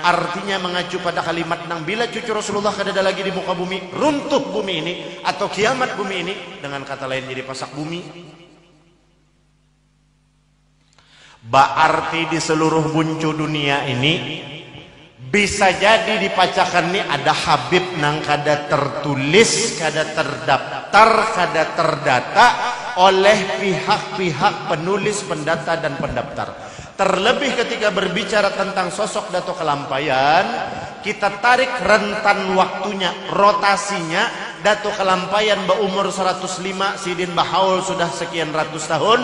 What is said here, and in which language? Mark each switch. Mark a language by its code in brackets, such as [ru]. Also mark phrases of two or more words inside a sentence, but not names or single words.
[bjn] Artinya mengacu pada kalimat nang bila cucu Rasulullah kada lagi di muka bumi, runtuh bumi ini atau kiamat bumi ini, dengan kata lain jadi pasak bumi. Berarti di seluruh buncu dunia ini bisa jadi dipacakan nih ada Habib nang kada tertulis, kada terdaftar, kada terdata oleh pihak-pihak penulis, pendata dan pendaftar. Terlebih ketika berbicara tentang sosok Dato Kelampaian, kita tarik rentan waktunya, rotasinya. Dato Kelampaian berumur 105, Sidin Bahaul sudah sekian ratus tahun.